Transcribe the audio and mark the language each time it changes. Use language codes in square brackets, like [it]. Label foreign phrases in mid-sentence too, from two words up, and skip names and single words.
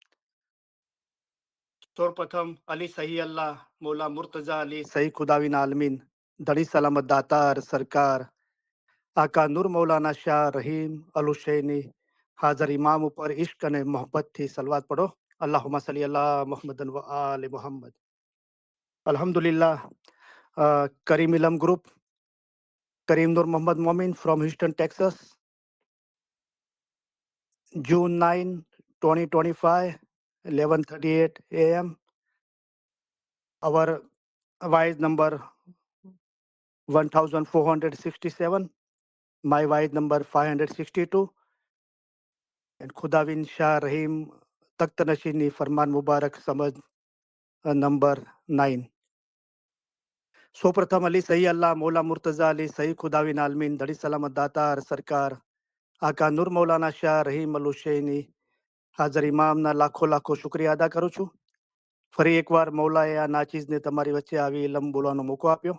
[gu] સૌપ્રથમ અલી સહી અલ્લાહ મૌલા મુર્તઝા અલી સહી ખુદાવીન આલમીન ધડી સલામત દાતાર સરકાર આકા નૂર મૌલાના શાહ રહીમ અલ હુસૈની હાજર ઇમામ ઉપર ઇશ્ક અને મોહબ્બતથી સલવાત પઢો. [ar] اللهم صل على محمد وآل محمد. [gu] અલ્હમ્દુલિલ્લાહ. કરીમ ઇલમ ગ્રુપ, [en] Kareem Nur Mohammed Momin from Houston, Texas, June 9, 2025, 11:38 a.m. Our wise number 1467, my wise number 562, and Khudawin Shah Rahim Takht Nashini Farman Mubarak Samaj number 9. [gu] સૌપ્રથમ અલી સહી અલ્લાહ મૌલા મુર્તઝા અલી સહી ખુદાવીન આલમીન ધડી સલામત દાતાર સરકાર આકા નૂર મૌલાના શાહ રહીમ અલ હુસૈની હાજર ઇમામના લાખો લાખો શુક્રિયા અદા કરું છું. ફરી એકવાર મૌલાએ આ નાચીઝને તમારી વચ્ચે આવી ઇલમ બોલવાનો મોકો આપ્યો.